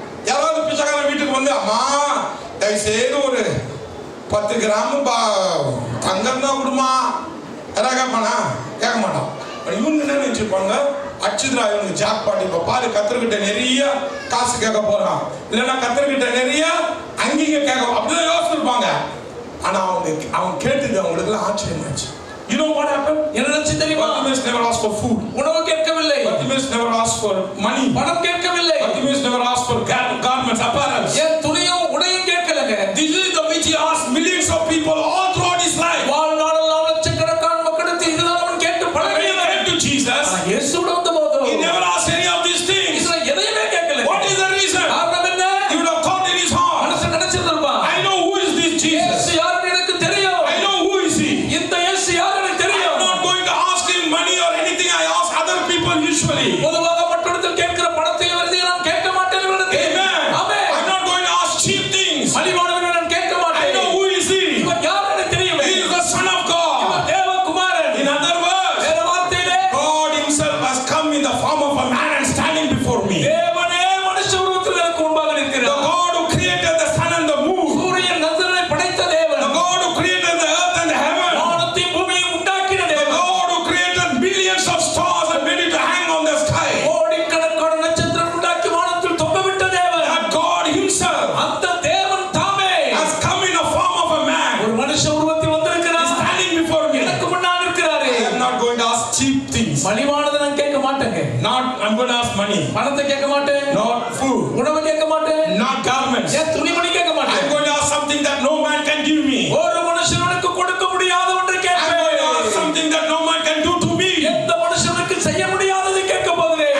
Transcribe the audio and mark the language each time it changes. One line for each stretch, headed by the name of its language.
Tamil: யாராவது பிச்சைக்காரன் வீட்டுக்கு வந்து அம்மா தயவுசெய்து ஒரு 10 கிராம் தங்கம் தான் கொடுமா யாராவது கேட்பானா? கேட்க மாட்டான். இவங்க என்ன நினைச்சிருப்பாங்க, அச்சுதா இவனுக்கு ஜாக் பாட்டு. இப்ப பாரு கத்தர்கிட்ட நிறைய காசு கேட்க போறான், இல்லைன்னா கத்தர்கிட்ட நிறைய அங்கீங்க கேட்க, அப்படிதான் யோசிச்சிருப்பாங்க. ஆனா அவங்க கேட்டது அவங்களுக்கு எல்லாம் ஆச்சரியமாச்சு.
English: You know what happened?
Tamil: என்ன நடந்துச்சு தெரியுமா?
English: Bartimaeus never asked for food.
Tamil: உணவு கேட்கவில்லை.
English: Bartimaeus never asked for money.
Tamil: பணம் கேட்கவில்லை.
English: Bartimaeus never asked for garments, apparels.
Tamil: ஏன் துணியும் உடையும் கேட்கலங்க.
English: This is the which he asked millions of people all throughout his life.
Tamil: வாழ்நாளெல்லாம் லட்சக்கணக்கான மக்களுக்கு இதுதான் அவன் கேட்டு பழகியவன்.
English: When he came to Jesus,
Tamil: இயேசுவோட வந்தபோது
English: he never asked any of these things.
Tamil: இதுல எதையுமே கேட்கல.
English: What is the reason?
Tamil: காரணம் என்ன?
English: He would have thought in his heart,
Tamil: மனசுல நினைச்சிருப்பான்,
English: I know who is this Jesus.
Tamil: இயேசு யாருன்னு எனக்கு தெரியும்.
English: I know who is he.
Tamil: இந்த இயேசு யாருன்னு தெரியும்.
English: I'm not going to ask him money or anything. I ask other people usually.
Tamil: பொதுவாக மற்றவர்கள் கேட்கிற பணத்தையும் வருதையும் நான் கேட்க மாட்டேன்.
English: Amen.
Tamil: Amen.
English: I'm not going to ask cheap things.
Tamil: மலிவானவர்களை நான் கேட்க
English: I
Tamil: மாட்டேன்.
English: know who is he.
Tamil: இவர் யாருன்னு தெரியும்.
English: He is the Son of God.
Tamil: இவர் தேவகுமாரன்.
English: In other words,
Tamil: வேற வார்த்தையிலே
English: God himself has come in the form of a man and standing before me.
Tamil: தேவனே மனுஷ உருவத்தில் எனக்கு முன்பாக
English: The
Tamil: நிற்கிறார்.
English: God who created the sun and the moon.
Tamil: சூரியன் சந்திரனை படைத்த தேவன்.
English: The God who created the earth and the heaven.
Tamil: வானத்தையும் பூமியையும் உண்டாக்கின
English: The
Tamil: தேவன்.
English: God who created billions of stars and made it to hang on the sky.
Tamil: கோடிக்கணக்கான நட்சத்திரம் உண்டாக்கி வானத்தில் தொங்கவிட்ட தேவன்.
English: That God himself
Tamil: அந்த தேவன் தாமே
English: has come in the form of a man.
Tamil: ஒரு மனுஷ உருவத்தில் வந்திருக்கிறார்.
English: Standing before me.
Tamil: எனக்கு முன்னால் இருக்கிறாரு.
English: I am not going to ask cheap things.
Tamil: மலிவானதை நான் கேட்க மாட்டேங்க.
English: I'm going to ask money.
Tamil: பணத்தை கேட்க மாட்டேன்.
English: Not food.
Tamil: உணவு கேட்க மாட்டேன்.
English: Not garments.
Tamil: ஏன் துணிமணி கேட்க
English: I'm
Tamil: மாட்டேன்.
English: going to ask something that no man can give me.
Tamil: ஒரு மனுஷனுக்கு கொடுக்க முடியாத ஒன்றை
English: I'm going to
Tamil: கேட்பேன்.
English: ask something that no man can do to me.
Tamil: எந்த மனுஷனுக்கு செய்ய முடியாததை கேட்க போகிறேன்.